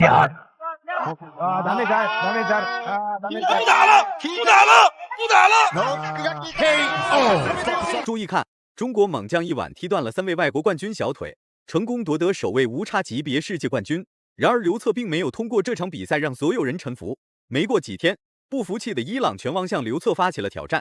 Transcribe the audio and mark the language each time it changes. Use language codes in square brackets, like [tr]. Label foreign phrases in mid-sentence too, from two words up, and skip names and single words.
[ja] 啊，ダメじゃん、ダメじゃん、啊，ダメじゃん。 [zh] 不打了，不打了，不打了。 KO。注意看，中国猛将一碗踢断了3位外国冠军小腿，成功夺得首位无差级别世界冠军。然而刘策并没有通过这场比赛让所有人臣服。没过几天，不服气的伊朗拳王向刘策发起了挑战。